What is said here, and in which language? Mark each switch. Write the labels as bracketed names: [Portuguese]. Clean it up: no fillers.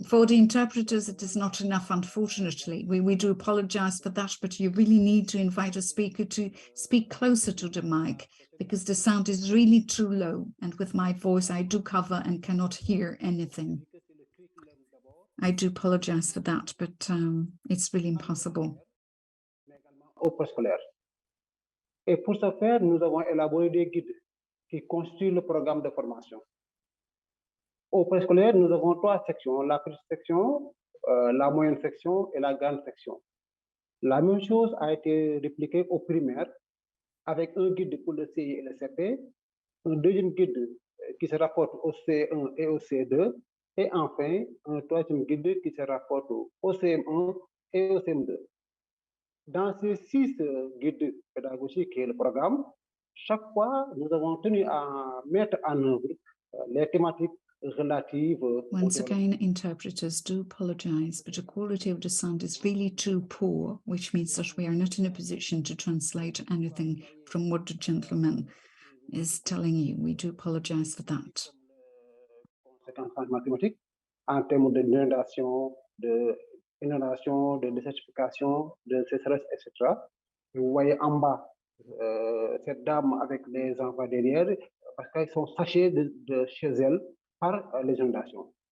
[English] For the interpreters, it is not enough, unfortunately. We do apologize for that, but you really need to invite a speaker to speak closer to the mic, because the sound is really too low. And with my voice, I do cover and cannot hear anything. I do apologize for that, but it's really impossible. [French] Au préscolaire. Et pour ce faire, nous avons élaboré des guides qui constituent le programme de formation. Au préscolaire, nous avons 3 sections, la petite section, la moyenne section et la grande section. La même chose a été répliquée au primaire avec un guide pour le CI et le CP, un deuxième guide qui se rapporte au C1 et au C2, et enfin un troisième guide qui se rapporte au CM1 et au CM2. Dans ces 6 guides pédagogiques qui est le programme, chaque fois, nous avons tenu à mettre en œuvre les thématiques relatives. [English] Once again, interpreters do apologize, but the quality of the sound is really too poor, which means that we are not in a position to translate anything from what the gentleman is telling you. We do apologize for that. [French] Conséquences mathématiques en termes d'inondation, de désertification, de sécheresse, etc. Vous voyez en bas cette dame avec les enfants derrière, parce qu'ils sont sachés de chez elle par les inondations.